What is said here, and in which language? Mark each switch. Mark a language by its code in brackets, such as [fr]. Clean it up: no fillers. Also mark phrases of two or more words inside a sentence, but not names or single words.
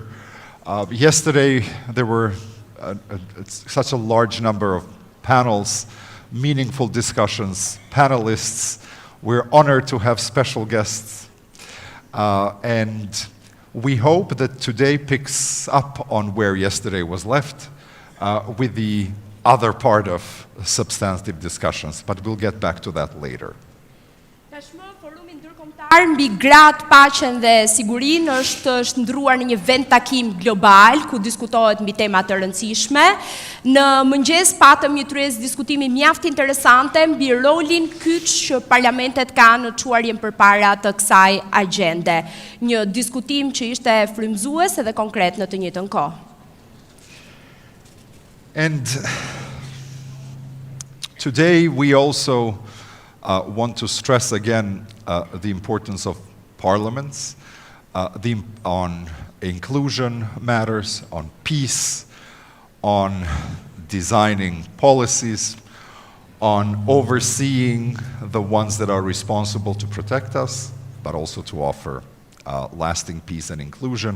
[en] Yesterday there were such a large number of panels, meaningful discussions, panelists. We're honored to have special guests, and we hope that today picks up on where yesterday was left with the other part of substantive discussions, but we'll get back to that later. [sq] Mbi gratë, paqen dhe sigurinë është shndruar në një vend takim global ku diskutohet mbi tema të rëndësishme. Në mëngjes patëm një tryezë diskutimi mjaft interesante mbi rolin kyç që parlamentet kanë në çuarjen përpara të kësaj agjende. Një diskutim që ishte frymëzues dhe konkret në të njëjtën kohë. [en] And today we also want to stress again the importance of parliaments, on inclusion matters, on peace, on designing policies, on overseeing the ones that are responsible to protect us, but also to offer lasting peace and inclusion.